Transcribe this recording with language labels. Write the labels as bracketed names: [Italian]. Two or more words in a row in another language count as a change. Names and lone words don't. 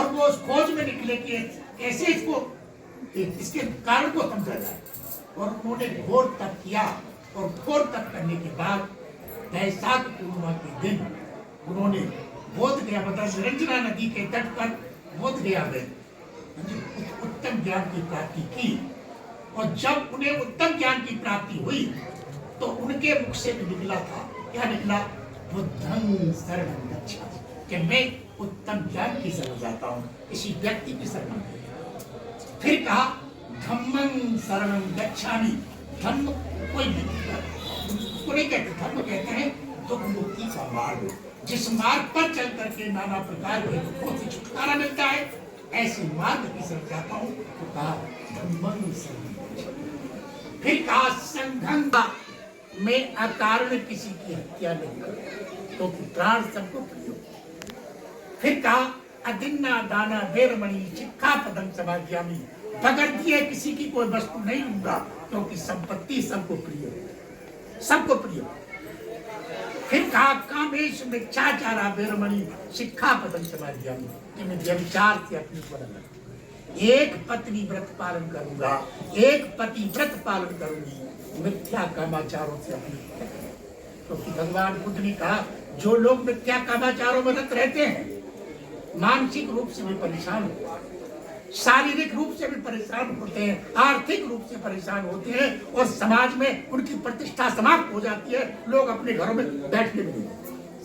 [Hindi] और वो उस खोज में निकले कि कैसे इसके कारण को समझा जाए, और उन्होंने घोर तप किया, और घोर तप करने के बाद वैशाख पूर्णिमा के दिन उन्होंने बोध गया मतलब निरंजना नदी के तट पर बोध गया में उत्तम ज्ञान की प्राप्ति की। और जब उन्हें उत्तम ज्ञान की प्राप्ति हुई तो उनके मुख से निकला था, क्या निकला? [Pali] बुद्धं शरणं गच्छामि, [Hindi] कि मैं उत्तम ज्ञान की शरण जाता हूँ, किसी व्यक्ति की शरण नहीं। फिर कहा [Pali] धम्मं शरणं गच्छामि, [Hindi] धम्म कोई नहीं कहते, धर्म कहते हैं दुख मुक्ति का मार्ग, जिस मार्ग पर चल करके नाना प्रकार के दुखों से छुटकारा मिलता है, ऐसे मार्ग की शरण जाता हूँ। तो कहा [Pali] धम्मं शरणं गच्छामि। [Hindi] फिर कहा संघं, मैं अकारण किसी की हत्या नहीं करूं, तो प्राण सबको प्रिय। फिर कहा [Pali] अदिन्ना दाना वेरमणि शिक्षापदं समादयामि, [Hindi] बगैर दिए किसी की कोई वस्तु नहीं लूंगा, क्योंकि संपत्ति सबको प्रिय, सबको प्रिय। फिर कहा [Pali] कामेश मिथ्याचारा वेरमणि शिक्षापदं समादयामि, [Hindi] कि मैं व्यभिचार से अपनी वर्ण, एक पत्नी व्रत पालन करूंगा, एक पति व्रत पालन करूंगी, मिथ्या कामाचारों से अपनी, क्योंकि भगवान बुद्ध ने कहा जो लोग मिथ्या कामाचारों में रत रहते हैं मानसिक रूप से भी परेशान होते हैं, शारीरिक रूप से भी परेशान होते हैं, आर्थिक रूप से परेशान होते हैं, और समाज में उनकी प्रतिष्ठा समाप्त हो जाती है, लोग अपने घरों में बैठने भी नहीं।